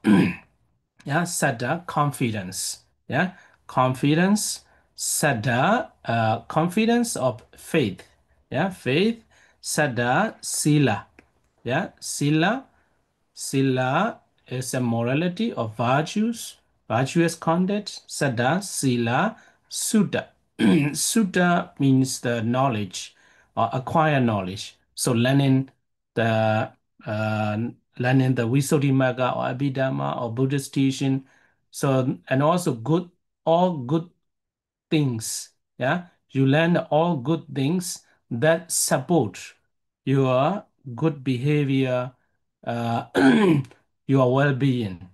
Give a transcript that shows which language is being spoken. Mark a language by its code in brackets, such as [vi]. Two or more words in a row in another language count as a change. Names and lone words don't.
[en] Yeah, Sada confidence. Yeah, confidence. Sada confidence of faith. Yeah, faith. [pi] Sada sila. [en] Yeah, sila is a morality of virtues, virtuous conduct. [pi] Sada sila sutta. [en] Sutta means the knowledge or acquire knowledge. So the uh, learning the Visuddhimagga or Abhidhamma or Buddhist teaching. So and also all good things. Yeah, you learn all good things that support your good behavior, uh, your well-being.